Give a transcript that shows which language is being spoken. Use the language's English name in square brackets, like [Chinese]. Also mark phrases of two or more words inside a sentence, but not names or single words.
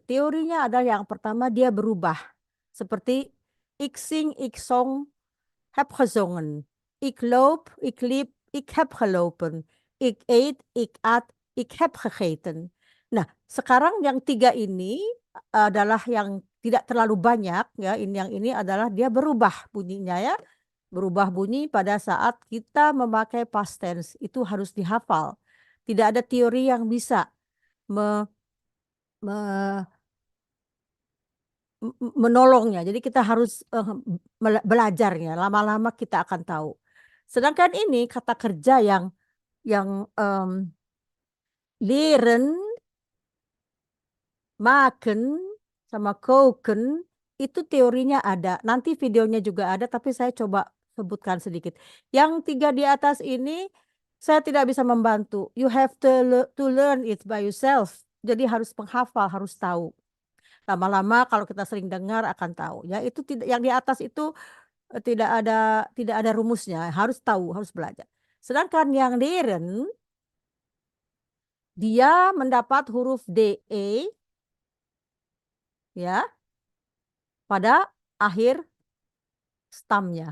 [Indonesian] Teorinya adalah yang pertama dia berubah. [Dutch] Seperti ik sing, ik song, heb gezongen. Ik loop, ik liep, ik heb gelopen. Ik eet, ik at, ik heb gegeten. [Indonesian] Nah, sekarang yang 3 ini adalah yang tidak terlalu banyak ya. Yang ini adalah dia berubah bunyinya ya. Berubah bunyi pada saat kita memakai [English] past tense. [Indonesian] Itu harus dihafal. Tidak ada teori yang bisa menolongnya. Jadi kita harus belajarnya. Lama-lama kita akan tahu. Sedangkan ini kata kerja yang [Dutch] leren, maken, [Indonesian] sama koken, itu teorinya ada. Nanti videonya juga ada, tapi saya coba sebutkan sedikit. Yang 3 di atas ini saya tidak bisa membantu. [English] You have to learn it by yourself. [Indonesian] Jadi harus menghafal, harus tahu. Lama-lama kalau kita sering dengar akan tahu. Ya, itu tidak, yang di atas itu tidak ada rumusnya. Harus tahu, harus belajar. Sedangkan yang leren, dia mendapat huruf DE ya pada akhir stamnya.